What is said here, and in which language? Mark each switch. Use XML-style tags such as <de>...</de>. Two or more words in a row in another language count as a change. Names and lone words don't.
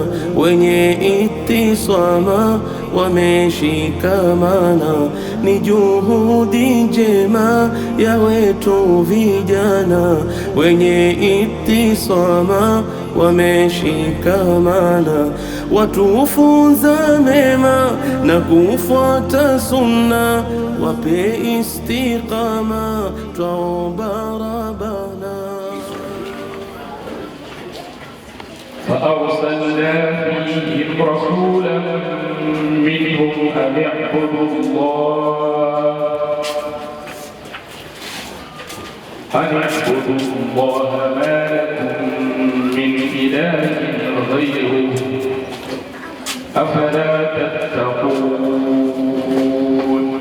<sw>wenye itisama wameshikamana, ni juhudi njema ya wetu vijana wenye itisama wameshikamana, watufunza mema na kufuata sunna, wape istiqama twaomba Rabbana.</sw> <ar>فأرسلنا فيهم رسولا منهم أن اعبدوا الله ما لكم من إله غيره أفلا تتقون.</ar>